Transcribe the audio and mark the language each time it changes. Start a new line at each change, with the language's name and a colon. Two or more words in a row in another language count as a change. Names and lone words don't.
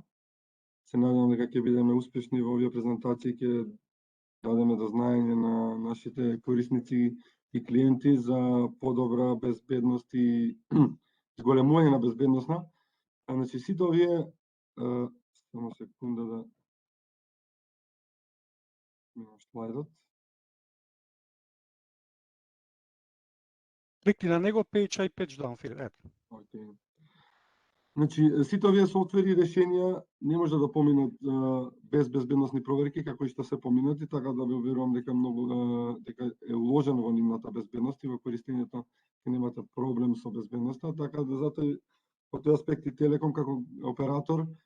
Macedonian: Се надевам дека ќе бидеме успешни во овие презентации, ќе дадеме до знаење на нашите корисници и клиенти за подобра безбедност и зголемување на безбедноста. Значи, сите овие, само секунда да минам слайдот. Кликни на него,
English: page I page down,
Macedonian: Филип. Ето. Okay. Значи, сите овие софтвери и решенија не може да поминат без безбедносни проверки, како и што се поминати, така да ви уверувам дека дека е уложено во нивната безбедност и во користењето ќе немате проблем со безбедноста, така да затоа по тој аспект и Телеком како оператор